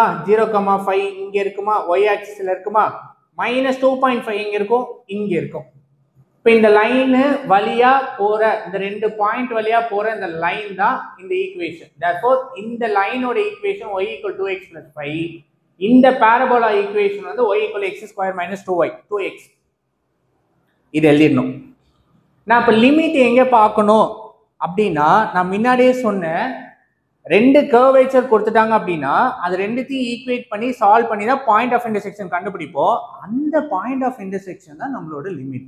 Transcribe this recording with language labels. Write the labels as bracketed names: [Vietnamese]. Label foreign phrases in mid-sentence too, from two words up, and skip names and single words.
[Tamil] 0,5 இங்க இருக்குமா? y ஆக்சிஸ்ல இருக்குமா? -2.5 எங்க இருக்கும்? இங்க இருக்கும். இப்ப இந்த லைன் வழியா போற, இந்த ரெண்டு பாயிண்ட் வழியா போற இந்த லைன் தான் இந்த ஈக்குவேஷன். therefore இந்த லைனோட ஈக்குவேஷன் y = 2x + 5. இந்த [English] parabola equation [Tamil] வந்து y = x² - 2y 2x. இது எழுதிடணும். நான் இப்ப லிமிட் எங்க பார்க்கணும் அப்படின்னா, நான் முன்னாடியே சொன்னேன், ரெண்டு கர்வேச்சர் கொடுத்துட்டாங்க அப்படின்னா அது ரெண்டுத்தையும் ஈக்குவேட் பண்ணி சால்வ் பண்ணி தான் [English] point of intersection [Tamil] கண்டுபிடிப்போம். அந்த [English] point of intersection [Tamil] தான் நம்மளோட லிமிட்.